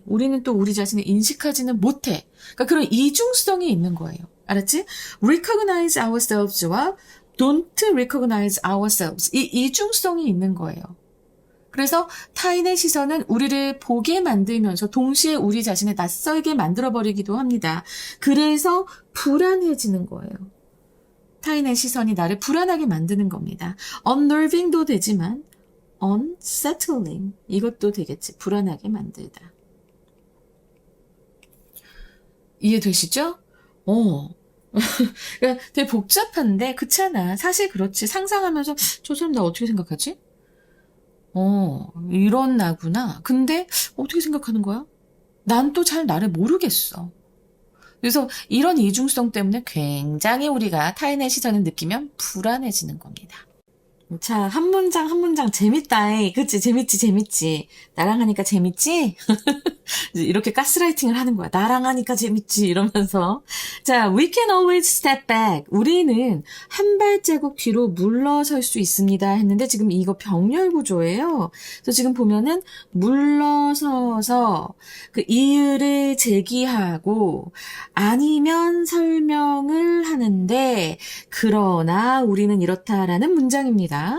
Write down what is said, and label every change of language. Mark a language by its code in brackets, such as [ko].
[ko] 우리는 또 우리 자신을 인식하지는 못해. 그러니까 그런 이중성이 있는 거예요. 알았지? [en] recognize ourselles와 don't recognize ourselves. [ko] 이 이중성이 있는 거예요. 그래서 타인의 시선은 우리를 보게 만들면서 동시에 우리 자신을 낯설게 만들어버리기도 합니다. 그래서 불안해지는 거예요. 타인의 시선이 나를 불안하게 만드는 겁니다. unnerving도 되지만 unsettling 이것도 되겠지. 불안하게 만들다. 이해되시죠? 그러니까 되게 복잡한데 그렇잖아. 사실 그렇지. 상상하면서 저 사람 나 어떻게 생각하지? 이런 나구나. 근데 어떻게 생각하는 거야? 난 또 잘 나를 모르겠어. 그래서 이런 이중성 때문에 굉장히 우리가 타인의 시선을 느끼면 불안해지는 겁니다. 자, 한 문장 한 문장 재밌다. 그치? 재밌지. 나랑 하니까 재밌지? 이렇게 가스라이팅을 하는 거야. 나랑 하니까 재밌지. 이러면서. [en] 자, we can always step back. [ko] 우리는 한 발자국 뒤로 물러설 수 있습니다. 했는데 지금 이거 병렬 구조예요. 그래서 지금 보면은 물러서서 그 이유를 제기하고 아니면 설명을 하는데 그러나 우리는 이렇다라는 문장입니다.